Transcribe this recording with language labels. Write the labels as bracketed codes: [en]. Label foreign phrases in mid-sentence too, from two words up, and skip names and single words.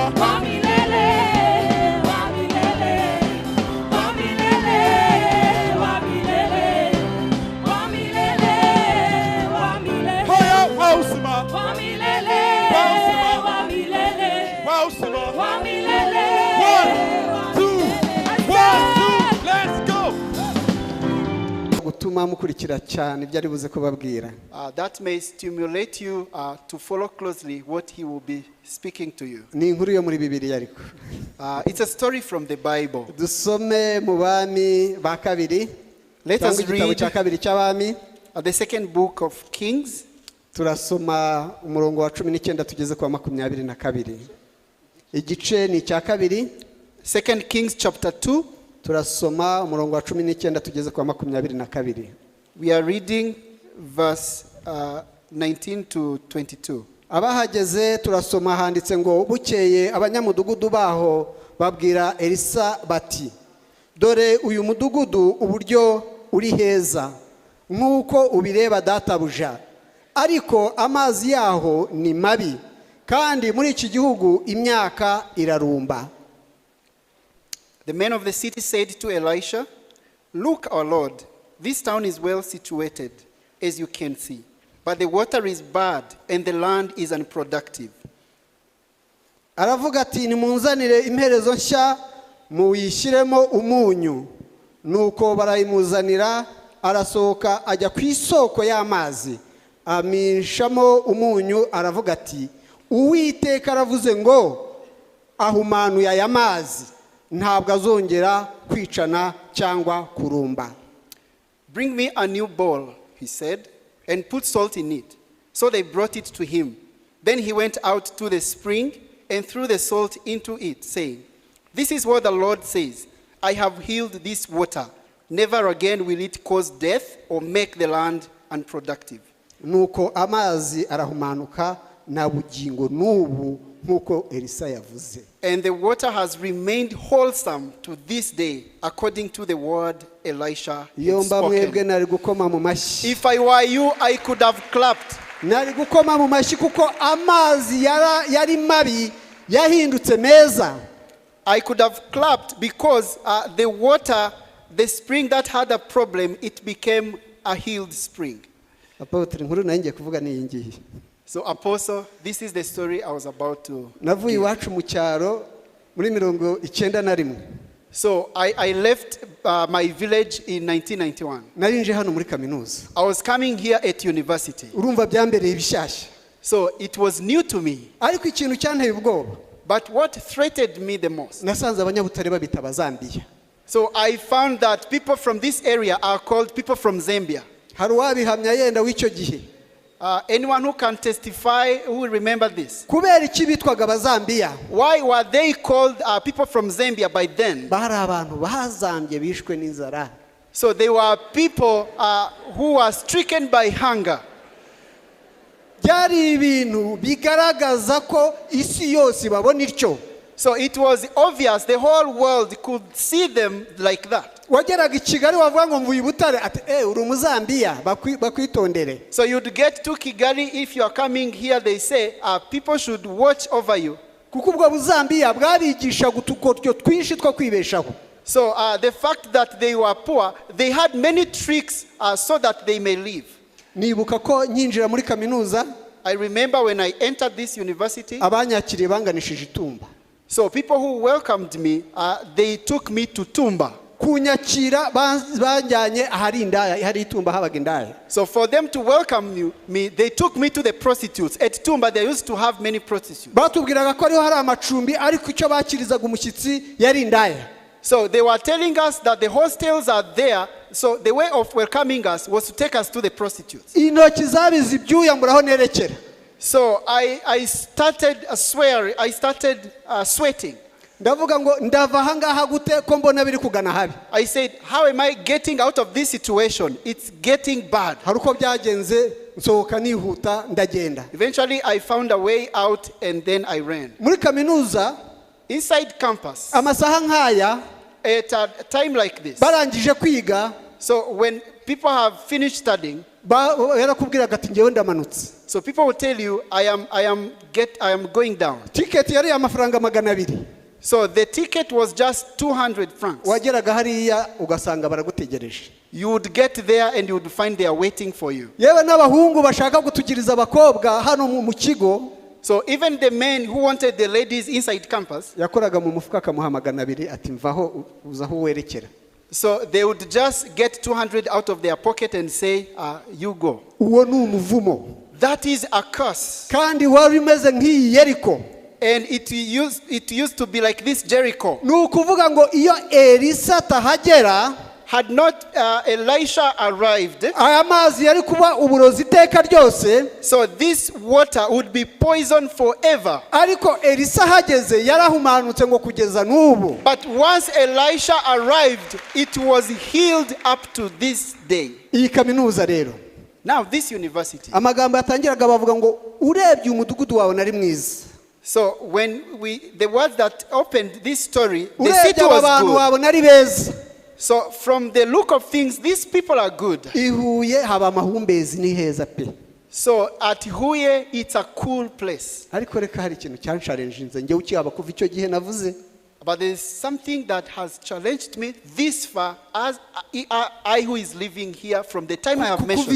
[sw] Wa milele, wa milele, wa milele, wa milele, wa milele, wa milele. [en] Oh yeah, [sw] wa uzima. Wa milele, wa milele, Wa uzima. wa milele. [en] 1, 2, 1, 2, let's go. [rw] gutuma mukurikira cyane ibyo ari buze kubabwira. [en] That may stimulate you to follow closely what he will be speaking to you. [rw] Ni inkuru yo muri Bibiliya ariko. [en] It's a story from the Bible. [rw] Dusome mu Bami ba kabiri. [en] Let us [rw] Igitabo cya [en] read [rw] kabiri cy'Abami. [en] the second book of Kings. [rw] Turasoma umurongo wa 19 tugeze kwa 22. Igice ni cya kabiri. [en] 2 Kings chapter 2. [rw] Turasoma umurongo wa 19 tugeze kwa 22. [en] We are reading verse 19 to 22. [rw] Abahageze turasoma handitse ngo bukeye abanyamudugudu baho babwira Elisa bati, dore uyu mudugudu uburyo uri heza nk'uko ubireba databuja, ariko amazi yaho ni mabi, kandi muri iki gihugu imyaka irarumba. [en] The men of the city said to Elisha, "Look, our Lord, this town is well situated, as you can see, but the water is bad and the land is unproductive." [rw] Aravuga ati nimunzanire imperezo nshya muyishyiremo umunyu. Nuko barayimuzanira, arasohoka ajya ku isoko y'amazi, amishamo umunyu, aravuga ati, Uwiteka aravuze ngo ahumanuye aya mazi, ntabwo azongera kwicana cyangwa kurumba. [en] "Bring me a new bowl," he said, "and put salt in it." So they brought it to him. Then he went out to the spring and threw the salt into it, saying, "This is what the Lord says, I have healed this water. Never again will it cause death or make the land unproductive." [rw] Nuko amazi arahumanuka na bugingo n'ubu nkuko Elisa yavuze. [en] And the water has remained wholesome to this day, according to the word Elisha had [rw] Yomba mwebwe [en] spoken. [rw] nari gukoma mu mashyi. [en] If I were you, I could have clapped. [rw] Nari gukoma mu mashyi kuko amazi yari mabi yahindutse meza. [en] I could have clapped because the water, the spring that had a problem, it became a healed spring. [rw] Apotre inkuru nanjye kuvuga ni ngiyi. [en] So Apostle, this is the story I was about to [rw] Navuye [en] give. [rw] iwacu mu cyaro muri 91. [en] So I left my village in 1991. [rw] Narinje hano muri kaminuza. [en] I was coming here at university. [rw] Urumva byambereye ibishyashya. [en] So it was new to me. [rw] Ariko ikintu cyanteye ubwoba. [en] But what threatened me the most? [rw] Nasanze abanyabutare babita Bazambiya. [en] So I found that people from this area are called people from Zambia. [rw] Hari uwabihamya yenda w'icyo gihe. [en] Anyone who can testify, who will remember this? [rw] Kubera iki bitwaga Bazambiya? [en] Why were they called people from Zambia by then? [rw] Bari abantu bazambye bishwe n'inzara. [en] So they were people who were stricken by hunger. [rw] Byari ibintu bigaragaza ko isi yose babona ityo. [en] So it was obvious the whole world could see them like that. [rw] Wageraga i Kigali wavuga ngo mvuye Butare ati uri umuzambiya bakwitondere. [en] So you'd get to Kigali, if you are coming here, they say people should watch over you. [rw] Kuko ubwo buzambiya bwabigisha gutukotyo twinshi two kwibeshaho. [en] So the fact that they were poor, they had many tricks so that they may live. [rw] Nibuka ko nyinjira muri kaminuza. [en] I remember when I entered this university. [rw] Abanyakiriye banganishije itumba. [en] So people who welcomed me, they took me to Tumba. [rw] kunyakira banjyanye ahari indaya, hari itumba habaga indaya. [en] So for them to welcome me, they took me to the prostitutes. At Tumba, they used to have many prostitutes. [rw] Batubwiraga ko ariho hari amacumbi ariko icyo bakirizaga umushyitsi yari indaya. [en] So they were telling us that the hostels are there. So the way of welcoming us was to take us to the prostitutes. [rw] Intoki zabize ibyuya mburaho nerekera. [en] So I started swearing. I started sweating. [rw] Ndavuga ngo ndava hangaha gute ko mbona biri kugana habi. [en] I said, how am I getting out of this situation? It's getting bad. [rw] Haruko byagenze nsohoka nihuta ndagenda. [en] Eventually I found a way out and then I ran. [rw] Muri kaminuza [en] Inside campus, [rw] amasaha nkaya [en] at a time like this, [rw] barangije kwiga, [en] so when people have finished studying, [rw] yarakubwiraga ati ngewe ndamanutse. [en] so people will tell you, I am going down. [rw] Ticket yari amafaranga 200. [en] So the ticket was just 200 francs. [rw] Wageraga hariya ugasanga baragutegereje. [en] You would get there and you would find they are waiting for you. [rw] Yewe n'abahungu bashaka gutugiriza abakobwa hano mu kigo. [en] So even the men who wanted the ladies inside campus, [rw] yakoraga mu mufuka akamuha 200 ati mvaho uzaho werekera. [en] So they would just get 200 out of their pocket and say, you go. [rw] Uwo ni umuvumo. [en] That is a curse. [rw] Kandi wari umeze nk'iyi Yeriko. [en] And it used to be like this Jericho. [rw] Nukuvuga ngo iyo Elisa tahagera, [en] had not Elisha arrived, [rw] aya mazi yari kuba uburozi iteka ryose. [en] So this water would be poison forever. [rw] Ariko Elisa hageze yarahumanutse ngo kugeza n'ubu. [en] But once Elisha arrived, it was healed up to this day. [rw] Iyi kaminuza rero. [en] Now this university. [rw] Amagambo yatangiraga bavuga ngo urebye umudugudu wawe nari mwiza. [en] So when the words that opened this story, the city was good. So from the look of things, these people are good. [rw] I Huye haba amahumbezi ni heza pe. [en] So at Huye, it's a cool place. [rw] Ariko reka hari ikintu cyansharenjinze ngewe ukiyaba kuva icyo gihe navuze. [en] But there is something that has challenged me this far as I who is living here from the time I have mentioned.